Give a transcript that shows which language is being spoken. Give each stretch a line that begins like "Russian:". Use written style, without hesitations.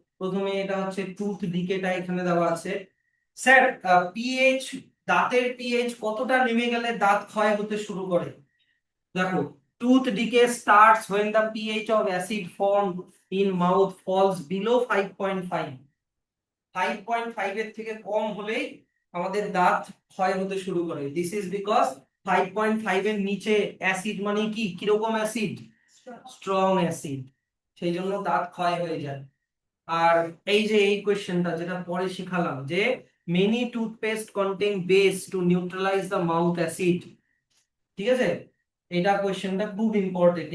Bangla: প্রথমে এটা হচ্ছে টুথ ডিকেটা এখানে দেওয়া আছে। স্যার, পিএইচ, দাঁতের পিএইচ কতটা নেমে গেলে দাঁত ক্ষয় হতে শুরু করে? দেখো,
English: Tooth decay starts when the pH of acid formed in mouth falls below 5.5।
Bangla: 5.5 এর থেকে কম হলেই আমাদের দাঁত ক্ষয় হতে শুরু করে।
English: this is because
Bangla: 5.5 এর নিচে অ্যাসিড মানে কি, কিরকম অ্যাসিড, স্ট্রং অ্যাসিড, সেই জন্য দাঁত ক্ষয় হয়ে যায়। আর এই যে এই কোশ্চেনটা যেটা পরে শিখালাম, যে
English: many toothpaste contain base to neutralise the mouth acid,
Bangla: ঠিক আছে, এটা কোশ্চেনটা খুব ইম্পর্টেন্ট।